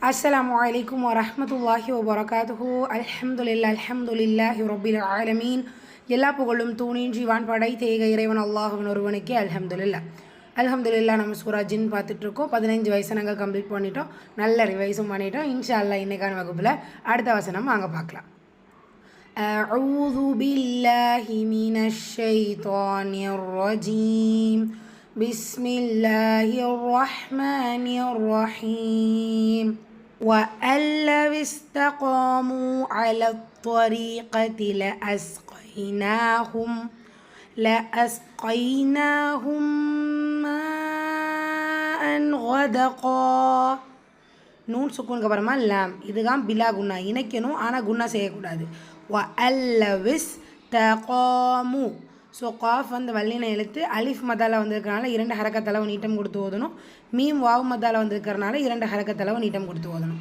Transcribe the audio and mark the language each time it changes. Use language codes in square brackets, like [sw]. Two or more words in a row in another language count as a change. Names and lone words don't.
[ar] السلام عليكم ورحمة الله وبركاته. الحمد لله رب العالمين. [ta] எல்லா புகழும் தூணின்றி வான்படை தேக இறைவன் அல்லாஹ்வின் ஒருவனுக்கே அல்ஹம்துலில்லாஹ். நம்ம சூரா ஜின் பார்த்துட்டு இருக்கோம். 15 வசனங்கள் கம்ப்ளீட் பண்ணிட்டோம். நல்ல ரிவைஸும் பண்ணிட்டோம். [ar] إن شاء الله [ta] இன்னைக்கான வகுப்புல அடுத்த வசனம் வாங்க பார்க்கலாம். [ar] أعوذ بالله من الشيطان الرجيم. بسم الله الرحمن الرحيم. وأن لو استقاموا على الطريقة لأسقيناهم ماء غدقا. [ta] நூன் சுக்குனுக்கு அப்புறமா லாம், இதுதான் [ar] بلا غنة [ta] இணைக்கணும், ஆனால் குன்னா செய்யக்கூடாது. [ar] وألو استقاموا. [ta] ஸோ காஃப் வந்து வல்லின எழுத்து, அலிஃப் மதால வந்திருக்கிறனால 2 ஹரக்கத்தளவு நீட்டம் கொடுத்து ஓதணும். மீம் வாவ் மதால வந்திருக்கிறனால 2 ஹரக்கத்தளவு நீட்டம் கொடுத்து ஓதணும்.